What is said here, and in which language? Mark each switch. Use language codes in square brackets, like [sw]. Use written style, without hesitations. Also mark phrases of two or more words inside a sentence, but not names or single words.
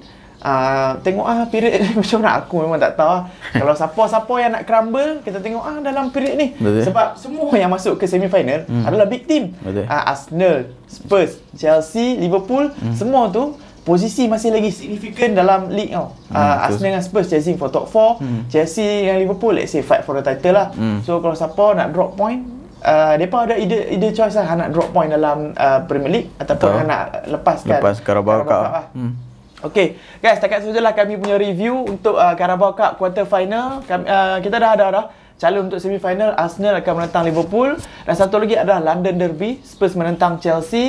[ms] Tengok period ni macam mana, aku memang tak tahu kalau siapa-siapa yang nak crumble, kita tengok dalam period ni. Sebab semua yang masuk ke semi-final adalah [en] big team. [ms] Arsenal, Spurs, Chelsea, Liverpool, semua tu posisi masih lagi signifikan dalam league tau. Arsenal dengan Spurs [en] chasing for top 4, [ms] Chelsea dengan Liverpool [en] let's say fight for the title [ms] lah. So kalau siapa nak [en] drop point, [ms] mereka ada ide choice lah, nak [en] drop point [ms] dalam Premier League ataupun nak lepas Carabao Cup lah. [en] Okay, guys, [ms] setakat sajalah kami punya review untuk Carabao Cup [en] quarter final. [ms] Kita dah calon untuk [en] semi final. [ms] Arsenal akan menentang Liverpool, dan satu lagi adalah London Derby, Spurs menentang Chelsea.